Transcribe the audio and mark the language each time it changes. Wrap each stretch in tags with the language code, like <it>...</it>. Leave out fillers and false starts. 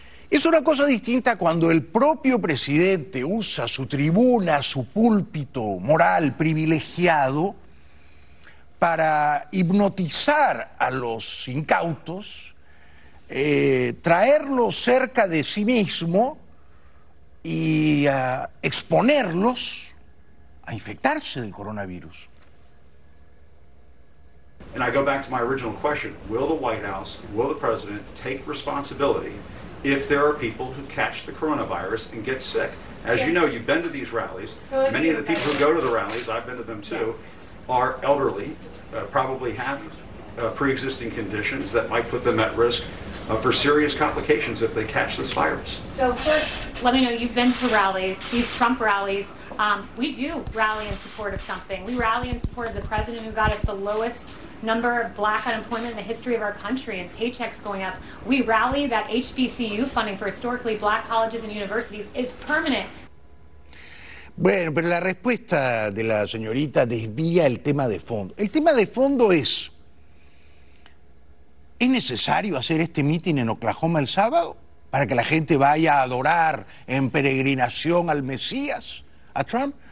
<es>Es una cosa distinta cuando el propio presidente usa su tribuna, su púlpito moral privilegiado para hipnotizar a los incautos, traerlos cerca de sí mismo y exponerlos a infectarse del coronavirus.</es> <en>And I go back to my original question. Will the White House, will the president take responsibility if there are people who catch the coronavirus and get sick? As you know, you've been to these rallies. Many of the people who go to the rallies, I've been to them too, are elderly, probably have pre-existing conditions that might put them at risk for serious complications if they catch this virus. So first, let me know, you've been to rallies, these Trump rallies. We do rally in support of something. We rally in support of the president who got us the lowest number of black unemployment in the history of our country and paychecks going up. We rally that HBCU funding for historically black colleges and universities is permanent.</en> <es>Bueno, pero la respuesta de la señorita desvía el tema de fondo. El tema de fondo es, ¿es necesario hacer este mitin en Oklahoma el sábado para que la gente vaya a adorar en peregrinación al Mesías, a Trump?</es>